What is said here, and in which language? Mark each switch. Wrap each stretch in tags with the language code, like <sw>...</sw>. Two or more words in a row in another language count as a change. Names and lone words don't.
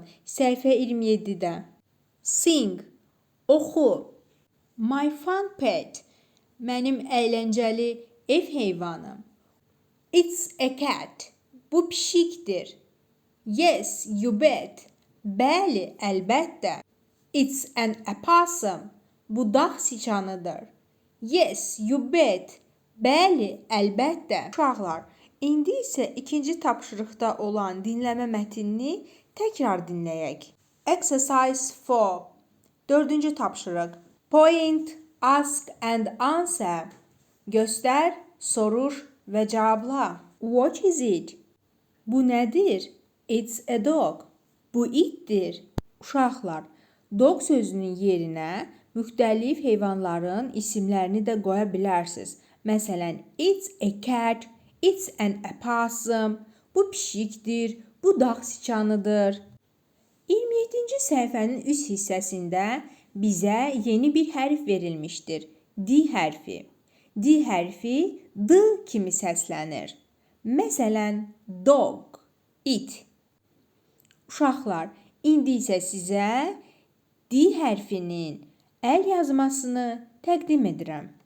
<az>Səhifə 27-də. Sing. Oxu.</az> <en>My fun pet.</en> <az>Mənim əyləncəli ev heyvanım.</az> <en>It's a cat.</en> <az>Bu pişikdir.</az> <en>Yes, you bet.</en> <az>Bəli, əlbəttə.</az> <en>It's an opossum.</en> <az>Bu dağ siçanıdır.</az> <en>Yes, you bet.</en> <az>Bəli, əlbəttə. Uşaqlar, indi isə ikinci tapşırıqda olan dinləmə mətnini təkrar dinləyək. Exercise 4. Dördüncü tapşırıq.</az> <en>Point, ask and answer.</en> <az>Göstər, soruş və cavabla.</az> <en>What is it?</en> <az>Bu nədir?</az> <en>It's a dog.</en> <az>Bu itdir. Uşaqlar, dog sözünün yerinə müxtəlif heyvanların isimlərini də qoya bilərsiniz. Məsələn,</az> <en>it's a cat, it's an opossum,</en> <az>bu pişikdir, bu dağ siçanıdır. 27-ci səhifənin üst hissəsində bizə yeni bir hərf verilmişdir. D hərfi. D hərfi D kimi səslənir. Məsələn,</az> <en>dog, it.</en> <az>Uşaqlar, indi isə sizə D hərfinin əl yazmasını təqdim edirəm.</az>